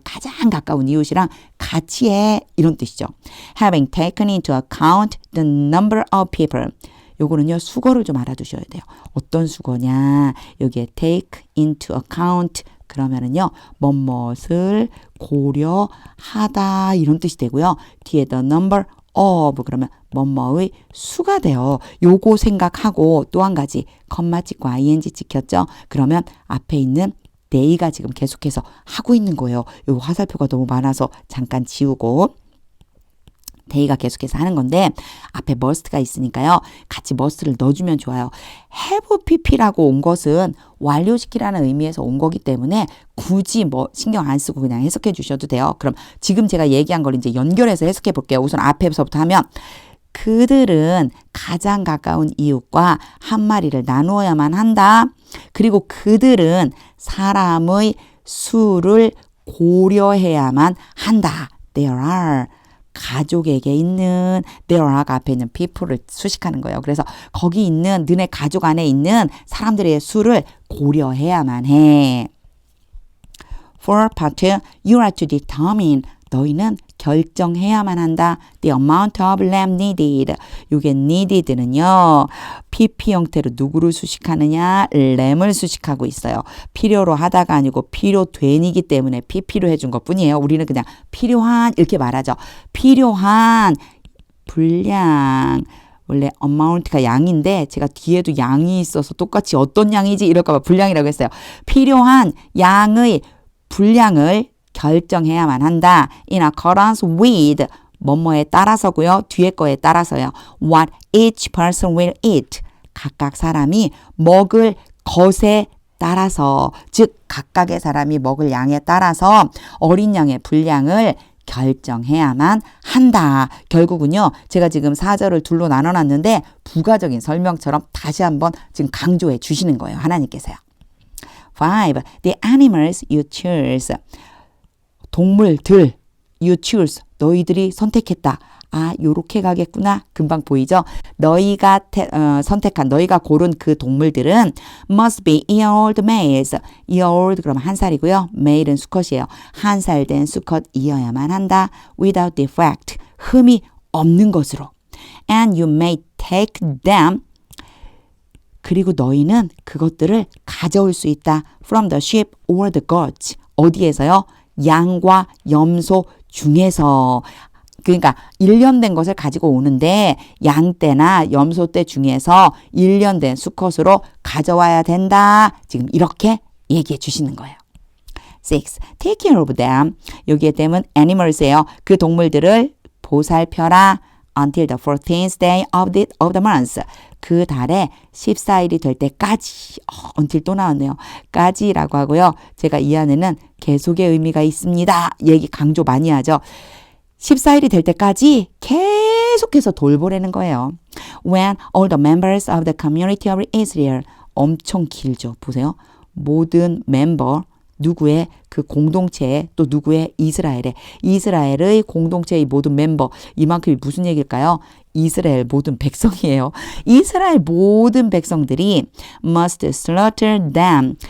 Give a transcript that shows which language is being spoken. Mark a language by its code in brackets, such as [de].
[ko] 가장 가까운 이웃이랑 같이 해. 이런 뜻이죠. [en] Having taken into account the number of people. [ko] 요거는요. 수거를 좀 알아두셔야 돼요. 어떤 수거냐. 여기에 take into account 그러면은요. 뭐뭇을 고려하다 이런 뜻이 되고요. 뒤에 the number of 그러면 뭐뭐의 수가 돼요. 요거 생각하고 또 한 가지 컴마 찍고 ing 찍혔죠. 그러면 앞에 있는 they가 지금 계속해서 하고 있는 거예요. 요 화살표가 너무 많아서 잠깐 지우고 they가 계속해서 하는 건데 앞에 must가 있으니까요. 같이 must를 넣어주면 좋아요. have pp라고 온 것은 완료시키라는 의미에서 온 거기 때문에 굳이 뭐 신경 안 쓰고 그냥 해석해 주셔도 돼요. 그럼 지금 제가 얘기한 걸 이제 연결해서 해석해 볼게요. 우선 앞에서부터 하면 그들은 가장 가까운 이웃과 한 마리를 나누어야만 한다. 그리고 그들은 사람의 수를 고려해야만 한다. There are 가족에게 있는 there are 앞에 있는 people을 수식하는 거예요. 그래서 거기 있는 너네 가족 안에 있는 사람들의 수를 고려해야만 해. [en] For part 2, you are to determine [ko] 너희는 결정해야만 한다. [en] The amount of lamb needed. [ko] 이게 needed는요. PP 형태로 누구를 수식하느냐? lamb을 수식하고 있어요. 필요로 하다가 아니고 필요된이기 때문에 PP로 해준 것뿐이에요. 우리는 그냥 필요한 이렇게 말하죠. 필요한 분량. 원래 amount가 양인데 제가 뒤에도 양이 있어서 똑같이 어떤 양이지 이럴까 봐 분량이라고 했어요. 필요한 양의 분량을 결정해야만 한다. [en] In accordance with [ko] 뭐뭐에 따라서고요. 뒤에 거에 따라서요. [en] What each person will eat. [ko] 각각 사람이 먹을 것에 따라서 즉 각각의 사람이 먹을 양에 따라서 어린 양의 분량을 결정해야만 한다. 결국은요. 제가 지금 4절을 둘로 나눠놨는데 부가적인 설명처럼 다시 한번 지금 강조해 주시는 거예요. 하나님께서요. 5. [en] The animals you choose. [ko] 동물들 [en] you choose [ko] 너희들이 선택했다. 아, 요렇게 가겠구나. 금방 보이죠? 너희가 선택한, 너희가 고른 그 동물들은 [en] must be year old males. [ko] year old 그러면 한 살이고요. male은 수컷이에요. 한 살 된 수컷이어야만 한다. [en] without defect. [ko] 흠이 없는 것으로. [en] And you may take them. [ko] 그리고 너희는 그것들을 가져올 수 있다. [en] from the sheep or the goats. [ko] 어디에서요? 양과 염소 중에서. 그러니까 1년 된 것을 가지고 오는데 양떼나 염소떼 중에서 1년 된 수컷으로 가져와야 된다. 지금 이렇게 얘기해 주시는 거예요. 6. [en] Take care of them. [ko] 여기에 땜은 animals예요. 그 동물들을 보살펴라. [en] until the 14th day of the month. [ko] 그 달에 14일이 될 때까지. until 또 나왔네요. 까지라고 하고요. 제가 이 안에는 계속의 의미가 있습니다. 얘기 강조 많이 하죠. 14일이 될 때까지 계속해서 돌보라는 거예요. [en] When all the members of the community of Israel. [ko] 엄청 길죠. 보세요. 모든 멤버 누구의 그 공동체에 또 누구의 이스라엘의 공동체의 모든 멤버 이만큼이 무슨 얘기일까요? 이스라엘 모든 백성이에요. 이스라엘 모든 백성들이 [en] must slaughter them.